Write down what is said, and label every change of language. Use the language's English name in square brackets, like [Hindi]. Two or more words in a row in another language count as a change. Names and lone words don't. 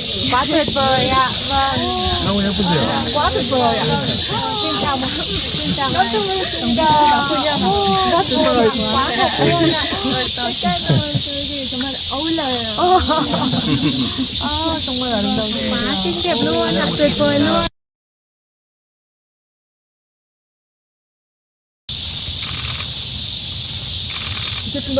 [Vietnamese] Quá tuyệt vời ạ. Vâng. [Korean] 너무 예쁘세요. [Vietnamese] Quá tuyệt vời ạ. Xin chào một xin chào ngài. Rất tuyệt vời. Quá thật luôn ạ. [Korean] 정말 어울려요. 정말 아름다우세요. [Vietnamese] quá xinh đẹp luôn ạ. tuyệt vời luôn. [Korean] 됐습니다.